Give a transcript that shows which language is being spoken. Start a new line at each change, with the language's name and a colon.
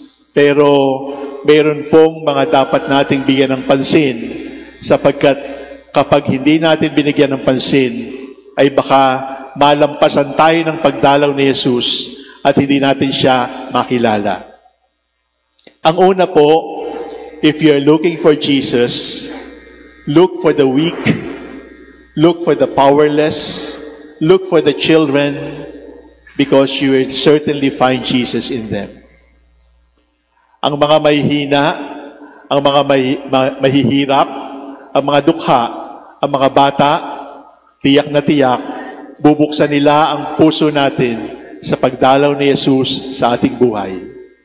Filipino: Pero mayroon pong mga dapat nating bigyan ng pansin sapagkat kapag hindi natin binigyan ng pansin, ay baka malampasan tayo ng pagdalaw ni Jesus at hindi natin siya makilala. Ang una po,
English: if you're looking for Jesus, look for the weak, look for the powerless, look for the children, because you will certainly find Jesus in them.
Filipino: Ang mga mahihina, ang mga mahihirap, ang mga dukha, ang mga bata, tiyak na tiyak, bubuksan nila ang puso natin sa pagdalaw ni Jesus sa ating buhay.